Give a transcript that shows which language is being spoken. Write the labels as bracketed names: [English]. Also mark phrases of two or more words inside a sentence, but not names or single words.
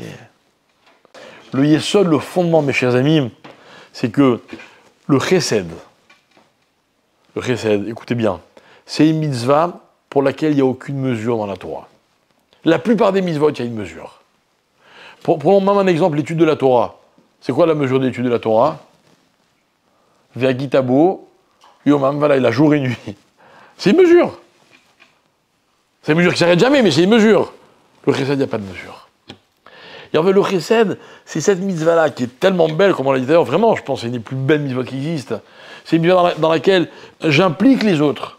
[French] Le yesod, le fondement, mes chers amis, c'est que le chesed, écoutez bien, c'est une mitzvah pour laquelle il n'y a aucune mesure dans la Torah. La plupart des mitzvot, il y a une mesure. Prenons même un exemple, l'étude de la Torah. C'est quoi la mesure de l'étude de la Torah? [Hebrew] והגית בו יומם ולילה, [French] jour et nuit. C'est une mesure. C'est une mesure qui ne s'arrête jamais, mais c'est une mesure. Le chesed, il n'y a pas de mesure. Et en fait, le chesed, c'est cette mitzvah-là qui est tellement belle, comme on l'a dit d'ailleurs, vraiment, je pense que c'est une des plus belles mitzvahs qui existent. C'est une mitzvah dans laquelle j'implique les autres.